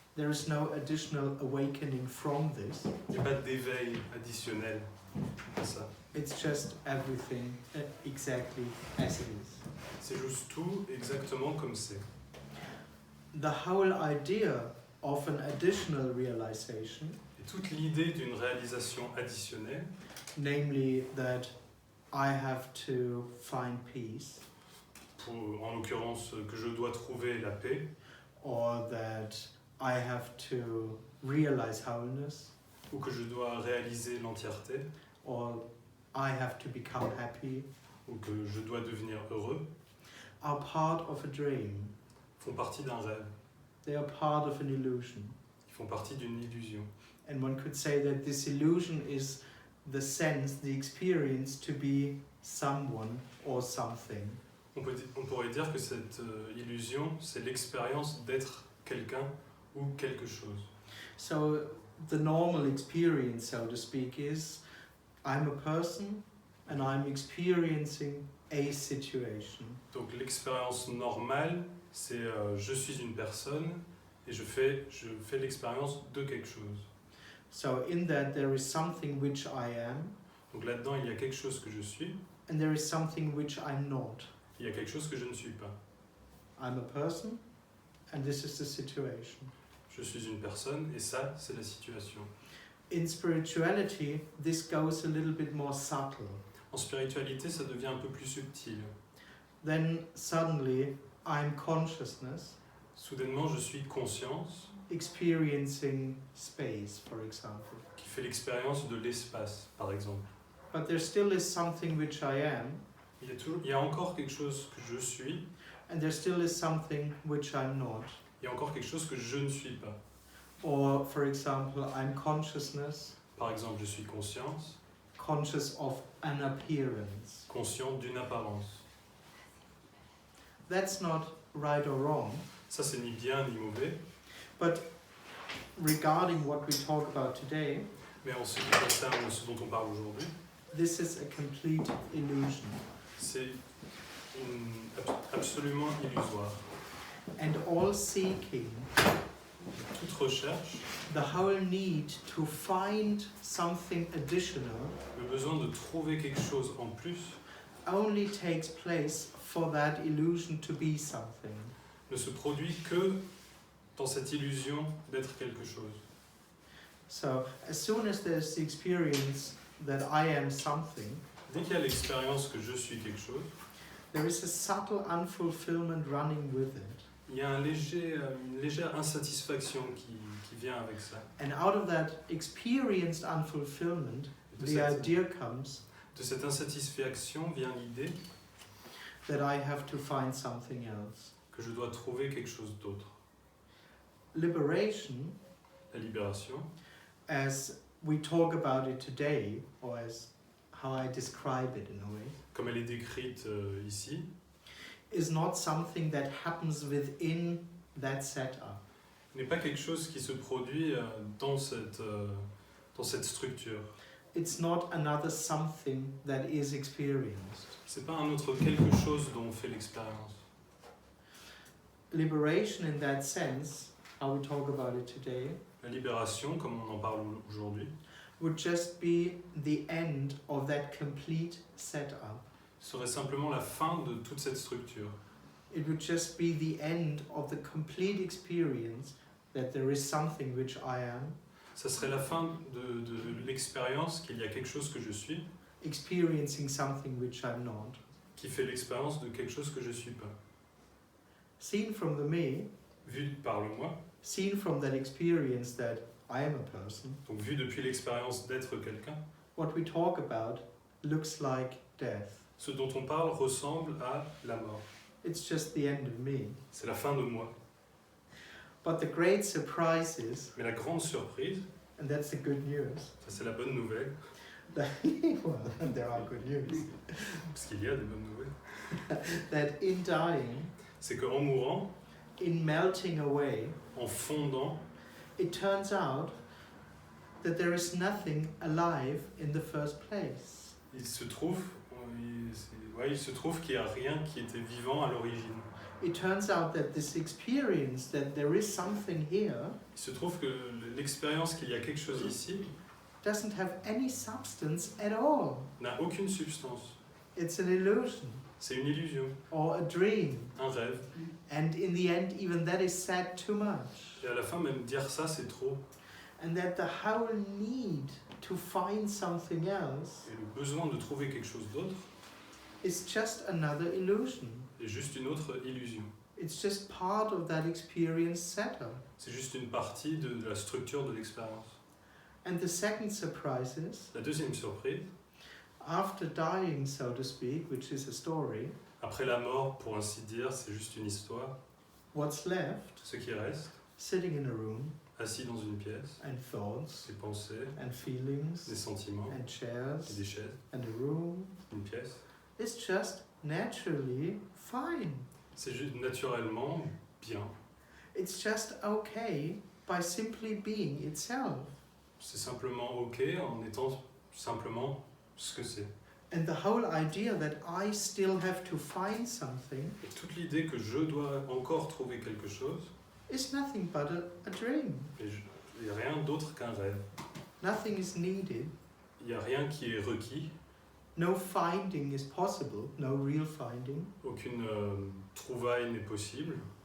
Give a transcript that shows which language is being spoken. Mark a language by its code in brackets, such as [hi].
[en] There is no additional awakening from this. [fr] Il n'y a pas d'éveil additionnel à ça. [en] It's just everything exactly as it is. [fr] C'est juste tout exactement comme c'est. [en] The whole idea of an additional realization, [fr] Et toute l'idée d'une réalisation additionnelle, [en] namely that I have to find peace, [fr] en l'occurrence que je dois trouver la paix, [en] or that I have to realize wholeness, [fr] ou que je dois réaliser l'entièreté, [en] or I have to become happy, [fr] ou que je dois devenir heureux, [en] are part of a dream. [fr] font partie d'un rêve. [en] They are part of an illusion. [fr] Ils font partie d'une illusion. [en] And one could say that this illusion is the sense, the experience to be someone or something. [fr] On pourrait dire que cette illusion, c'est l'expérience d'être quelqu'un ou quelque chose. [en] So the normal experience, so to speak, is I'm a person and I'm experiencing a situation. [fr] Donc l'expérience normale, c'est je suis une personne et je fais l'expérience de quelque chose. [en] So in that there is something which I am, [fr] Donc là-dedans, il y a quelque chose que je suis, [en] and there is something which I'm not. [fr] il y a quelque chose que je ne suis pas. [en] I'm a person, and this is the situation. [fr] Je suis une personne et ça, c'est la situation. [en] In spirituality, this goes a little bit more subtle. [fr] En spiritualité, ça devient un peu plus subtil. [en] Then suddenly, I'm consciousness, [fr] Soudainement, je suis conscience [en] experiencing space, for example. [fr] qui fait l'expérience de l'espace, par exemple. [en] But there still is something which I am, [fr] Il y a encore quelque chose que je suis, [en] and there still is something which I'm not. [fr] il y a encore quelque chose que je ne suis pas. [en] Or, for example, I'm consciousness, [fr] Par exemple, je suis conscience, [en] conscious of an appearance. [fr] conscient d'une apparence. [en] That's not right or wrong, [fr] Ça, c'est ni bien ni mauvais, [en] but regarding what we talk about today, [fr] mais en ce qui concerne ce dont on parle aujourd'hui, [en] this is a complete illusion. [fr] c'est absolument illusoire. [en] And all seeking, [fr] Toute recherche, [en] the whole need to find something additional, [fr] le besoin de trouver quelque chose en plus, [en] only takes place for that illusion to be something. [fr] ne se produit que dans cette illusion d'être quelque chose. [en] So, as soon as there's the experience that I am something, [fr] Dès qu'il y a l'expérience que je suis quelque chose, [en] there is a subtle unfulfillment running with it. [fr] il y a une légère insatisfaction qui vient avec ça. [en] And out of that experienced unfulfillment, [fr] De [en] the idea comes [fr] cette insatisfaction vient l'idée [en] that I have to find something else. [fr] que je dois trouver quelque chose d'autre. [en] Liberation, [fr] La libération, [en] as we talk about it today, or as how I describe it in a way, [fr] comme elle est décrite ici, [en] is not something that happens within that setup. [fr] n'est pas quelque chose qui se produit dans cette structure. [en] It's not another something that is experienced. [fr] C'est pas un autre quelque chose dont on fait l'expérience. [en] Liberation in that sense, how we talk about it today, [fr] La libération, comme on en parle aujourd'hui, [en] would just be the end of that complete setup. [fr] serait simplement la fin de toute cette structure. [en] It would just be the end of the complete experience that there is something which I am, [fr] Ça serait la fin de l'expérience qu'il y a quelque chose que je suis, [en] experiencing something which I'm not. [fr] qui fait l'expérience de quelque chose que je suis pas. [en] Seen from the me, [fr] Vu par le moi, [en] seen from that experience that I am a person, [fr] donc vu depuis l'expérience d'être quelqu'un, [en] what we talk about looks like death. [fr] ce dont on parle ressemble à la mort. [en] It's just the end of me. [fr] C'est la fin de moi. [en] But the great surprise is, [fr] Mais la grande surprise, [en] and that's the good news, [fr] ça c'est la bonne nouvelle, [en] that, well, there are good news, [fr] parce qu'il y a des bonnes nouvelles, [en] that in dying, [fr] c'est qu'en mourant, [en] in melting away, [fr] en fondant, [en] it turns out that there is nothing alive in the first place. [fr] il se trouve qu'il n'y a rien qui était vivant à l'origine. [en] It turns out that this experience that there is something here [fr] Il se trouve que l'expérience qu'il y a quelque chose ici [en] doesn't have any substance at all. [fr] n'a aucune substance. [en] It's an illusion [fr] C'est une illusion, [en] or a dream. [fr] un rêve. [en] And in the end, even that is said too much. [fr] Et à la fin, même dire ça, c'est trop. [en] And that the whole need to find something else [fr] Et le besoin de trouver quelque chose d'autre [en] is just another illusion. [fr] est juste une autre illusion. [en] It's just part of that experience setup. [fr] C'est juste une partie de la structure de l'expérience. [en] And the second surprise is, [fr] La deuxième surprise, [en] after dying, so to speak, which is a story, [fr] après la mort, pour ainsi dire, c'est juste une histoire. [en] what's left, [fr] Ce qui reste, [en] sitting in a room, [fr] assis dans une pièce, [en] and thoughts, [fr] des pensées, [en] and [fr] des [en] feelings, [fr] sentiments, [en] and [fr] et [en] chairs, [fr] des chaises, [en] and a room, [fr] une pièce, [en] is just naturally fine. [fr] c'est juste naturellement bien. [en] It's just okay by simply being itself. [fr] C'est simplement ok en étant simplement ce que c'est. [en] And the whole idea that I still have to find something [fr] Et toute l'idée que je dois encore trouver quelque chose [en] is nothing but a dream. [fr] et rien d'autre qu'un rêve. [en] Nothing is needed. [fr] Il n'y a rien qui est requis, [en] No finding is possible. No real finding. [fr] aucune trouvaille n'est possible.